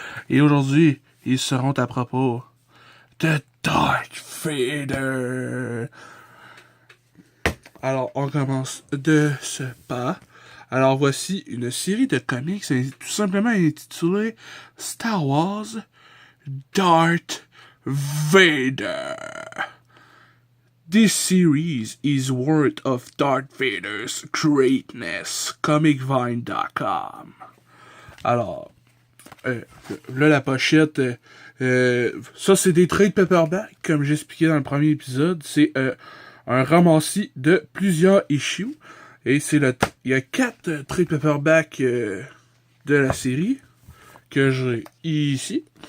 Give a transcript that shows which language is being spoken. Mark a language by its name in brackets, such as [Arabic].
[French] Et aujourd'hui, ils seront à propos de Darth Vader. Alors, on commence de ce pas. Alors, voici une série de comics tout simplement intitulée Star Wars Darth Vader. [English] This series is worth of Darth Vader's greatness. [French] Comicvine.com. Alors, là, la pochette, ça, c'est des trade paperbacks, comme j'expliquais dans le premier épisode. C'est un ramassis de plusieurs issues. Et il y a 4 trade paperbacks de la série que j'ai ici.